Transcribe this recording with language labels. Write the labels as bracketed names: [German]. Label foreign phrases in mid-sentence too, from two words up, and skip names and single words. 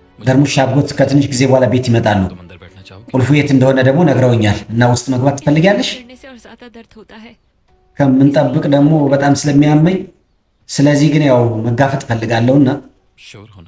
[Amharic] ደርሙሽ አጎት ከትንሽ ጊዜ በኋላ ቤት ይመጣሉ። [Hindi] तुम अंदर बैठना चाहोगे? [Amharic] ቁልፉ የት እንደሆነ ደግሞ ነግረውኛል እና ውስጥ መግባት ትፈልጊያለሽ? [Hindi] गिरने से और ज्यादा दर्द होता है। [Amharic] ከምንጠብቅ ደግሞ በጣም ስለሚያመኝ ስለዚህ ግን ያው መጋፈጥ ፈልጋለሁና [Hindi] श्योर हो ना?